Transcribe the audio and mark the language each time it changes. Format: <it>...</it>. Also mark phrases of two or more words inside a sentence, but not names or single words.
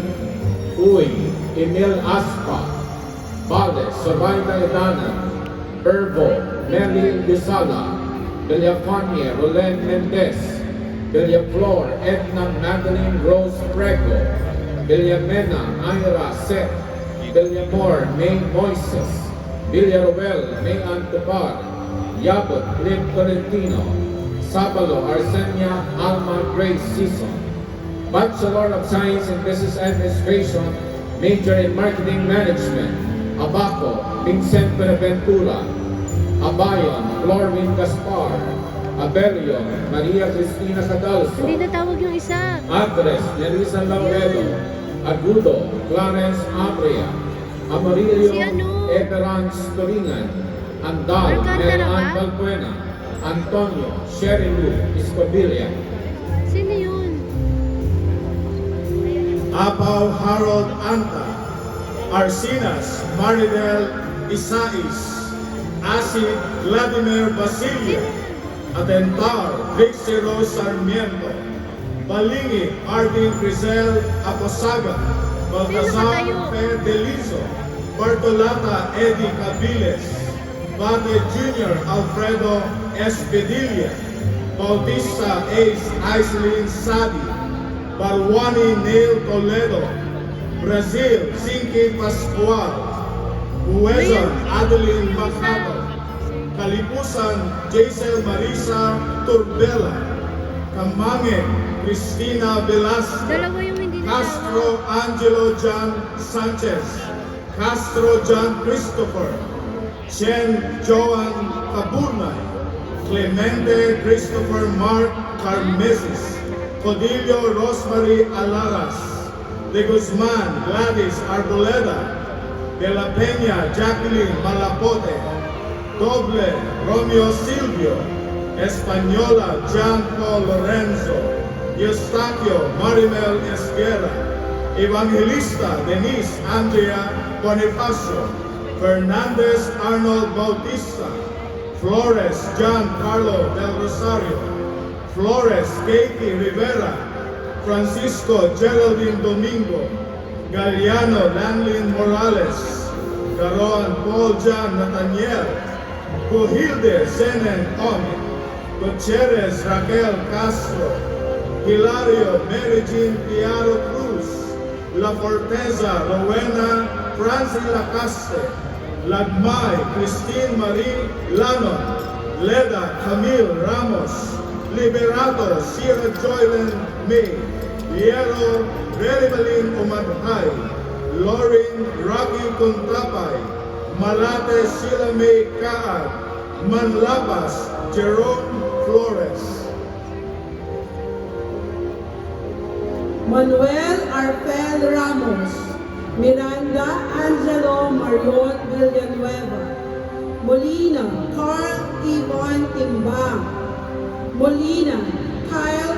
<tl>Uy, Emil Aspa, Vales, Soraya Edana, Herbo, Meli Luzala, Villafania, Roland Mendez, Villaflor, Edna Madeline Rose Prego, Villamena, Ira Seth, Villamor, May Moises, Villaruel, May Antobar, Yabot, Liv Tolentino, Sabalo, Arsenia, Alma Grace Season,</tl> <en>Bachelor of Science in Business Administration, Major in Marketing Management,</en> <tl>Abaco, Vincent Benaventura, Abayon, Florwin Gaspar, Abelio, Maria Cristina Cadalso, Hindi natawag yung isa. Andres, Nerissa Lauredo, Agudo, Clarence Abria, Amarillo, Si ano? Everance Toringan, Andal, Alcantara ba? Marian Balbuena, Antonio, Sherry Lu, Escobilla, Sino yun? Apaw Harold Anta, Arsinas Maridel Isais, Asid Vladimir Basilia, Atentar Trixie Rose Sarmiento, Balingi Arvin Crisel Aposaga, Baltasar Fe Delizo, Bartolata Eddie Cabiles, Bate Jr. Alfredo Espedilla, Bautista Ace Aislinn Sadi, Balwani Neil Toledo, Brazil Sinki Pascual, Huezon Adeline Macato, Kalipusan Jaisel Marisa Turbela, Kamange Cristina Velasco, Dalawa yung hindi Castro Angelo John Sanchez, Castro John Christopher, Chen Joan Caburnay, Clemente Christopher Mark Carmesis, Codillo Rosemary Alaras, De Guzman Gladys Arboleda, De la Peña Jacqueline Malapote, Doble Romeo Silvio, Española Jean Paul Lorenzo, Eustaquio Marimel Esguerra, Evangelista Denise Andrea Bonifacio, Fernandez Arnold Bautista, Flores John Carlo del Rosario, Flores Katie Rivera, Francisco Geraldine Domingo, Galliano Lanlin Morales, Garoan Paul John Nathaniel, Cuhilde Zenen Omi, Gutierrez Raquel Castro, Hilario Mary Jean Piaro Cruz, La Forteza Rowena Francis Lacaste, Lagmay Christine Marie Lanon, Leda Camille Ramos, Liberato Sierra Joylen May, Liero Veribalin Umadhay, Lauren Rocky Contrapay, Malate Sheila May Kaad, Manlabas Jerome Flores. Manuel Arpel Ramos, Miranda Angelo Marion Villanueva, Molina Carl Yvonne Timbang, Molina Kyle</tl>